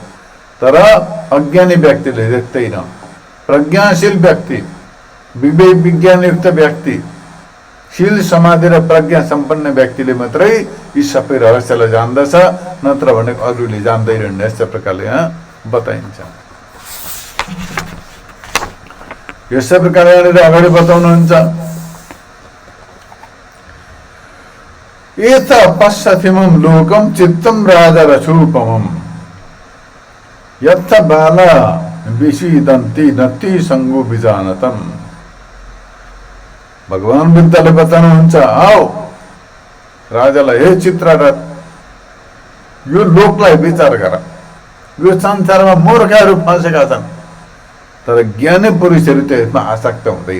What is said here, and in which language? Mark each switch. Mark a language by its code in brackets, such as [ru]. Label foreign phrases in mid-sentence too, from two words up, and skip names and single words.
[ne] तर अज्ञानी व्यक्तिले देख्दैन। प्रज्ञाशील व्यक्ति, विवेक विज्ञानयुक्त व्यक्ति, शील समाधि र प्रज्ञा सम्पन्न व्यक्तिले मात्रै यी सबै रहस्यलाई जान्दछ, नत्र भने अरूले जान्दैनन्। यस्तै प्रकारले यहाँ बताइन्छ। यस्तै प्रकारले यहाँनिर अगाडि बताउनुहुन्छ, [pi] एत पश्यथिमं लोकम चित्तम राजा रसूपमं यत्थ बाला विषीदन्ति नति संगो विजानतम। [ne] भगवान बुद्धले बताउनुहुन्छ, आओ राजालाई, हे चित्ररथ, यो लोकलाई विचार गर। यो संसारमा मूर्खहरू फँसेका छन्, तर ज्ञानी पुरुषहरू त्यसमा आसक्त हुँदैन।